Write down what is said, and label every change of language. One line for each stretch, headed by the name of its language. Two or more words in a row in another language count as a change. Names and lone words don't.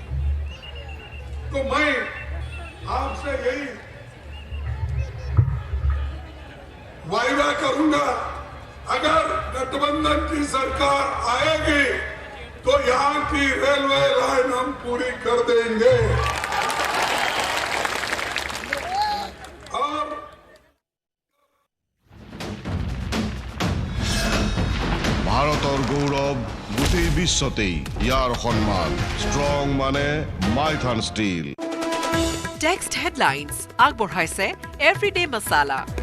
Hindi: तो मैं आपसे यही वायदा करूंगा, अगर गठबंधन की सरकार आएगी तो यहाँ की रेलवे लाइन हम पूरी कर देंगे। और
Assamese: ভাৰতৰ গৌৰৱ গোটেই বিশ্বতেই ইয়াৰ সন্মান ষ্ট্ৰং মানে মাইথান ষ্টীল। টেক্সট হেডলাইন্স আগবঢ়াইছে এভৰিডে মছালা।